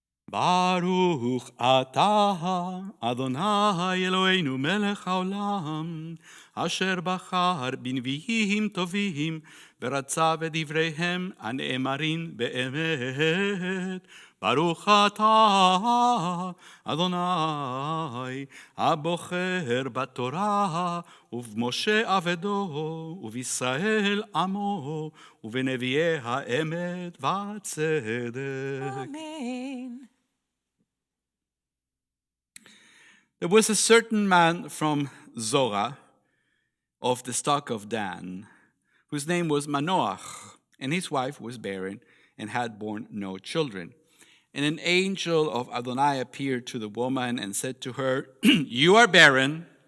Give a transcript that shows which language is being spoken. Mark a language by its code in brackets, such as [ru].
[he] Baruch atah Adonai Eloheinu melech haolam, asher bachar bנביאים טובים, ורצה בדבריהם הנאמרים באמת. ברוך אתה, אדוני, הבוחר בתורה, ובמשה עבדו, ובישראל עמו, ובנביאי האמת והצדק. Amen. [en] There was a certain man from Zorah, of the stock of Dan, whose name was Manoach, and his wife was barren and had borne no children. And an angel of Adonai appeared to the woman and said to her, "You are barren."